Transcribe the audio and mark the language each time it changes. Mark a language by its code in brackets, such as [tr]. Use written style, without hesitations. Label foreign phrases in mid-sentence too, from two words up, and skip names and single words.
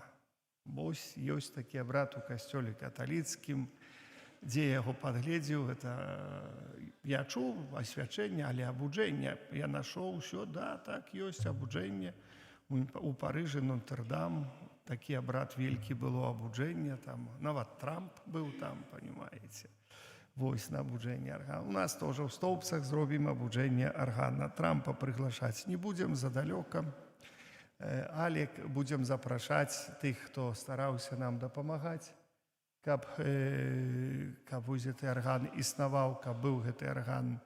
[be] Вось ёсць такі абрад у касцёле каталіцкім, дзе я яго падгледзеў, гэта я чуў асвячэнне, але абуджэнне я нашоў усё, да, так, ёсць абуджэнне. У Парыжы, Нотр-Дам, такі абрад велькі было абуджэнне, там нават Трамп быў там, понимаете. Вось на абуджэнне аргана. У нас [ru] тоже в [be] Стоўбцах зробім абуджэнне аргана. Трампа прыглашаць не будзем задалёка, але будзем запрашаць тых, хто стараўся нам дапамагаць, каб вось гэты арган існаваў, каб быў гэты арган.